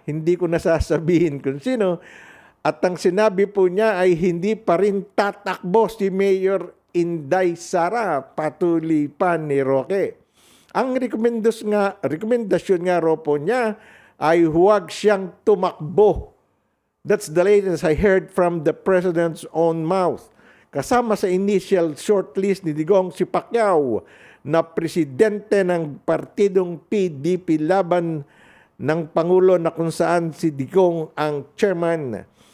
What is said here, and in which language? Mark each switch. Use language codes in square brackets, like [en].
[tl] Hindi ko nasasabihin kung sino. At ang sinabi po niya ay hindi pa rin tatakbo si Mayor Inday Sara, patuloy pa ni Roque. Ang rekomendasyon nga raw po niya ay huwag siyang tumakbo. [en] That's the latest I heard from the President's own mouth. [tl] Kasama sa initial shortlist ni Digong si Pacquiao na presidente ng partidong PDP laban ng Pangulo na kung saan si Digong ang chairman.